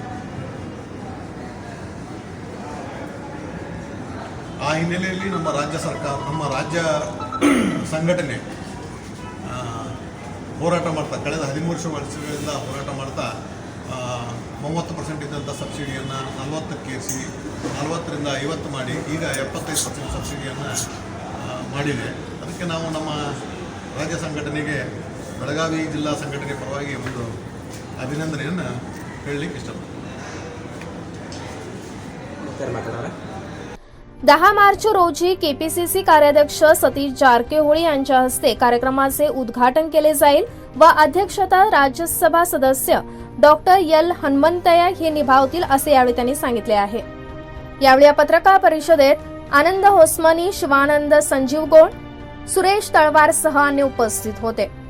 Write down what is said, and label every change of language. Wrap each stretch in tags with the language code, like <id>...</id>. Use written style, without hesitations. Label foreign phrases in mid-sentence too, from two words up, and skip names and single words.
<kn>ಆ ಹಿನ್ನೆಲೆಯಲ್ಲಿ ನಮ್ಮ ರಾಜ್ಯ ಸರ್ಕಾರ, ನಮ್ಮ ರಾಜ್ಯ ಸಂಘಟನೆ ಹೋರಾಟ ಮಾಡ್ತಾ ಕಳೆದ 13 ವರ್ಷಗಳಿಂದ ಹೋರಾಟ ಮಾಡ್ತಾ 30% ಇದ್ದಂಥ ಸಬ್ಸಿಡಿಯನ್ನು 40ಕ್ಕೆ ಏರಿಸಿ 40ರಿಂದ 50 ಮಾಡಿ ಈಗ 75% ಸಬ್ಸಿಡಿಯನ್ನು ಮಾಡಿದೆ। ಅದಕ್ಕೆ ನಾವು ನಮ್ಮ ರಾಜ್ಯ ಸಂಘಟನೆಗೆ ಬೆಳಗಾವಿ ಜಿಲ್ಲಾ ಸಂಘಟನೆ ಪರವಾಗಿ ಒಂದು ಅಭಿನಂದನೆಯನ್ನು ಹೇಳಲಿಕ್ಕೆ ಇಷ್ಟಪಡ್ತೀನಿ।</kn> <mr>10 मार्च रोजी KPCC कार्याध्यक्ष सतीश जारकीहोळी यांच्या हस्ते कार्यक्रमाचे उद्घाटन केले जाईल व अध्यक्षता राज्यसभा सदस्य डॉक्टर एल हनुमंतय्या हे निभावतील असे यावेळी त्यांनी सांगितले आहे। यावेळी या पत्रकार परिषदेत आनंद होसमनी, शिवानंद संजीव गोड, सुरेश तळवारसह अन्य उपस्थित होते।</mr>